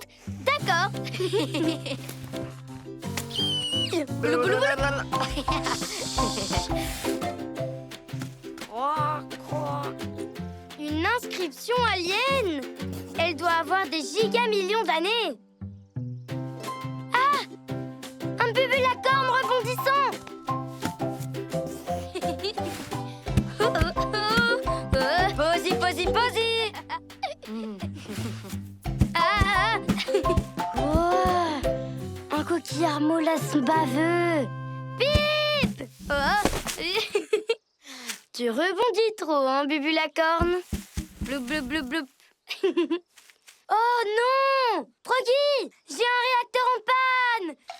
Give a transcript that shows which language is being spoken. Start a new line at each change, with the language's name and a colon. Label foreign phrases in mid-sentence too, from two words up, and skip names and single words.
French: D'accord. Une inscription alien. Elle doit avoir des gigamillions d'années. Ah, un bubulacorne rebondissant. Posy, Posy, Posy. Ah. Oh, un coquillard molasse baveux. Pip. Oh. Tu rebondis trop, hein, bubulacorne. Bloup, bloup, bloup, bloup. Oh non, Froggy, j'ai un réacteur en panne.